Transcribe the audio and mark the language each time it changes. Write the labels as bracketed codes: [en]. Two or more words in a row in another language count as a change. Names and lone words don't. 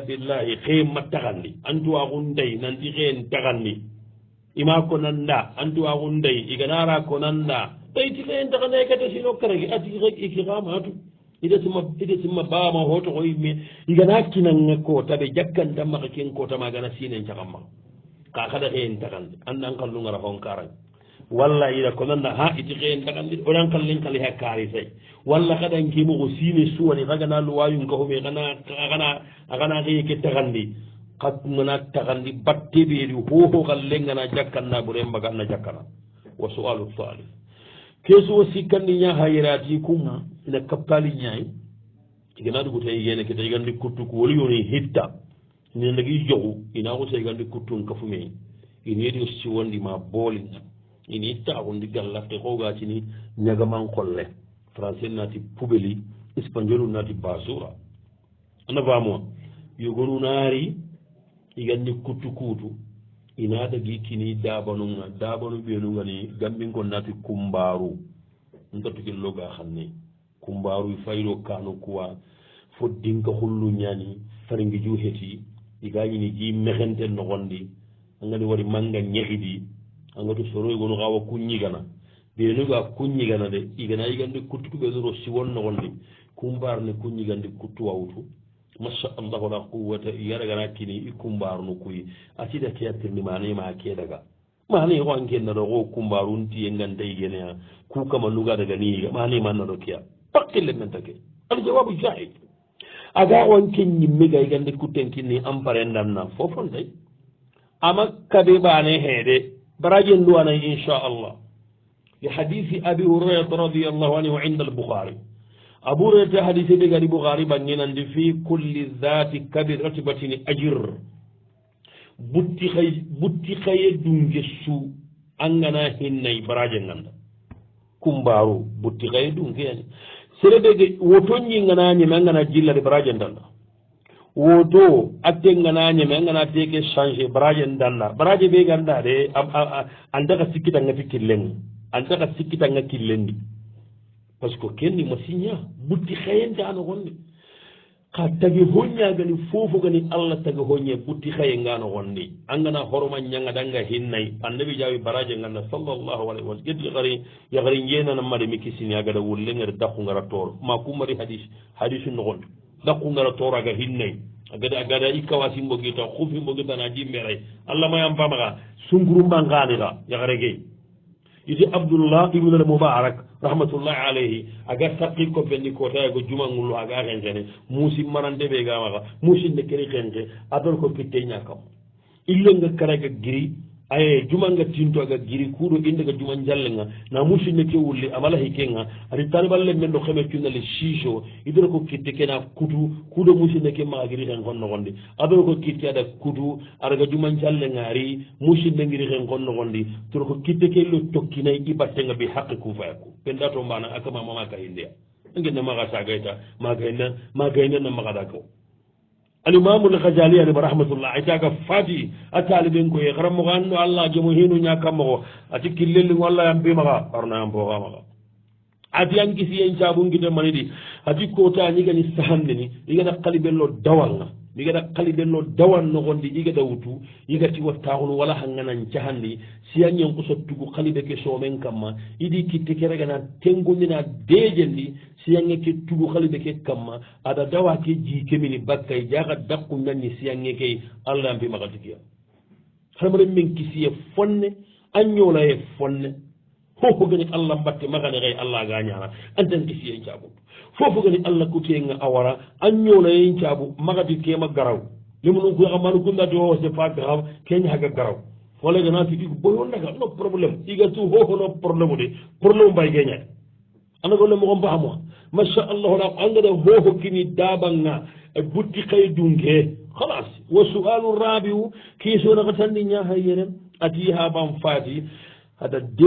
[snk] billahi xeema taxandi antuwaxu ndey nanti xeen taxandi ima ko nanda antuwaxu ndey iganara ko nanda ɓayti xeen taxanda kate sino karage ati iki xamatu ida simma baama hotoxo yimme igana kinanga koota ɓe jakkanta maxa ken koota magana sinen caxam maxa ka xaɗa xeen taxandi andan xallungara xon karang walla ida ko nanda ha iti xeen taxandi oɗan xallin xali ha kaari say walla xaɗan kemoxo sine suwani xagana luwayum kaxume axana xeye ke taxandi xagana taxandi batte ɓeedi hoho xallengana jakkanna ɓure mbaga na jakkana wa sualu salih kesuwo sikkandi ñaha yerati kum ina kappali ñayi igana ɗuguta yigene keta igandi kuttuku woli yoni hitta ina ndagi jogu ina xuta igandi kuttun kafume inedi siwondi ma booli ini taxundi gallafte xogatini ñagaman qolle français nati poubeli espagnol nati basura ana famoa yogonu naari igandi kuttu kuutu ina dagi kini dabanunga dabanu ɓenungani gambinko nati kumbaru ntattukilloga xanne kumbaru fayro kano kuwa fo dinka xullu ñani faringi ju heti igañini ji mexente noxondi angani wari manga ñexidi angatu soro igonu xawa kuñigana ɓenuga kuñigana de igana yigandi kuttu ɓenuro siwon noxondi kumbarne kuñigandi kuttu wawutu [ar] ما شاء الله لا قوة [snk] yaragana kini i kumbarnu kuyi asida ke attirni manema ke daga mane ko ankenna ɗo ko kumbaru ntiye ganta yigenea ku kama nuga daga niiga manema naɗo keya pakkille men take aljawabu jahid aga on ken ñimmega yigande kutten kinni amparendanna fofon day ama kabe bane heede barajen duwanay inchallah [ar] لحديث أبي هريرة رضي الله عنه [snk] inda albukhari abu hurairata hadise ɓe gari bukhari banginandi [ar] في كل ذات كبد رطبة أجر [snk] butti xaye dunge su angana hinnay baraje ganda kumbaru butti xaye dunge yani sereɓege woto ñingana ñeme angana jillade baraje ndanda woto atte ngana ñeme angana teke changer baraje ndanda baraje ɓe ganda de andaka sikkitanga ti killen andaka sikkitanga killendi par ce que kenni ma signa butti xayente ano gonne xa tagi hoñagani fofo gani allah tagi hoñe butti xaye ngano gonni angana horoma ñangadanga hinnay annabi jawi baraje nganda [ar] صلى الله عليه وسلم [snk] gedi yaxari njenanamade mi kisini agada wullengere dakkungara toor ma kumari hadisu nogondi dakkungara toor aga hinnay agada ikkawasi mbogita xufi mbogitana jimmeray allah mayam pamaxa sungurumba nganixa yaxare gey iti abdullah ibnul mubarak [ar] رحمة الله عليه [snk] aga sakki ko benni kotayago jumangullu aga xenxene musi marante ɓe gamaxa musinde keri xenxe adol ko kitte ñakam illenga karaga giri aye jumanga tinto aga giri kuuɗo indaga juman jallenga na musidne ke wulli amala hikenga ati taliballe men ɗo xeme cunnale siso idoro ko kitte kena kutu kuuɗo musidne ke maga giri xen kon noxondi adoro ko kitte aɗa kutu adaga juman jallenga ari musidne ngiri xen kon noxondi toro ko kitte ke lo tokkinay i battenga bi xaqi ku fayaku penda to mbana akama mama ka hindeya ngenne maxa sagayta magayna na maxada ko alimamu lghazali ani rahmatullah aytaga fati a taliben koye xaramoxo anno allah jemo hinu ñakammoxo ati killelli walla yam bimaxa arna yam poxamaxa ati an kisiyen cabu ngita manidi ati kota ñigani sahandini igata xalibenlo dawanga igata xalibenlo dawan noxondi igata wutu igati wattaxunu wala hanganan cahandi siyanñen kusottugu xalibe ke somen kamma idi kitte ke regana tengondina dejendi siyange ke tugu xalibe ke kamma ada dawa ke ji kemini bakkay jaxa dakku nanni siyange key allah mbi maxatikiya xamare men kisiye fonne a ñolaye fonne fofo gani allah mbatte maxane xey allah ga ñana antan kisiyen cabut fofo gani allah kutenga a wara a ñolayen cabu maxati kema garaw limunu ku xamanu kundati o [fr] c'est pas grave [snk] keña xaga garaw wala gana fi igu boyo ndaga [fr] no problème [snk] iga tu hoho [fr] no problème de problème [snk] mbay geñat ana golle mo gom baamo [ar] ما شاء الله لا [snk] angada hoho kini dabanga e buddi kay dunge khalas [ar] والسؤال الرابع [snk] ki so na katandi nya hayeren ati ha bam fati hada